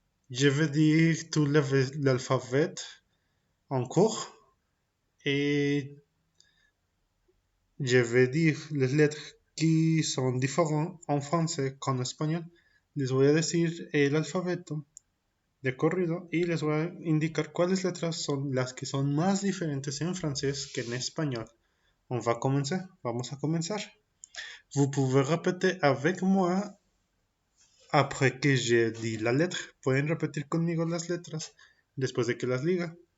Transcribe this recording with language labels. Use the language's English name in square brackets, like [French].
[French] Je vais dire tout l'alphabet en cours et je vais dire les lettres qui sont différentes en français qu'en espagnol. [Spanish] Les voy a decir el alfabeto de corrido y les voy a indicar cuáles letras son las que son más diferentes en francés que en español. [French] On va commencer. [Spanish] Vamos a comenzar. [French] Vous pouvez répéter avec moi après que j'ai dit la lettre. [Spanish] Pueden repetir conmigo las letras después de que las diga.